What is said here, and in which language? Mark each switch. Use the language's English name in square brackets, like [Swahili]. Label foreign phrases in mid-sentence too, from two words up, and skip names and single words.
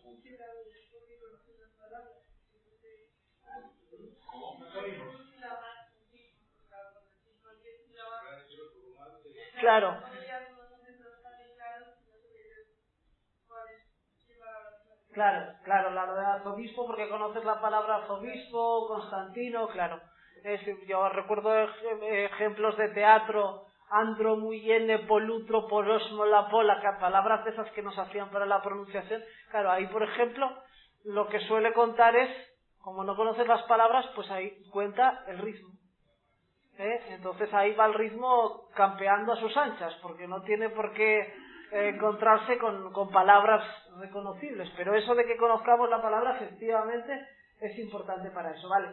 [Spanish] Claro. Claro, la de arzobispo, porque conoces la palabra arzobispo, Constantino, claro. Yo recuerdo ejemplos de teatro, andro, muyene, polutro, porosmo, la pola, palabras de esas que nos hacían para la pronunciación. Claro, ahí, por ejemplo, lo que suele contar es, como no conoces las palabras, pues ahí cuenta el ritmo. Entonces ahí va el ritmo campeando a sus anchas, porque no tiene por qué encontrarse con palabras reconocibles, pero eso de que conozcamos la palabra efectivamente es importante para eso, ¿vale?